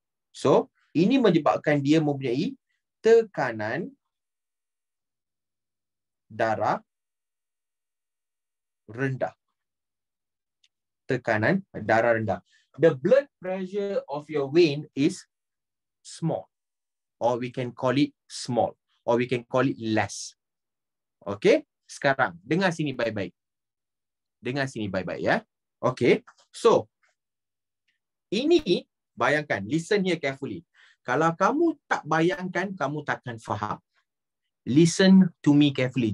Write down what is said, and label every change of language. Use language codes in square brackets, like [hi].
[ms] So, ini menyebabkan dia mempunyai tekanan darah rendah. Tekanan darah rendah. [en] The blood pressure of your vein is small, or we can call it small, or we can call it less. [ms] Okay, sekarang dengar sini baik-baik. Dengar sini baik-baik ya. Okay, so ini bayangkan, [en] listen here carefully. [ms] Kalau kamu tak bayangkan, kamu takkan faham. [en] Listen to me carefully.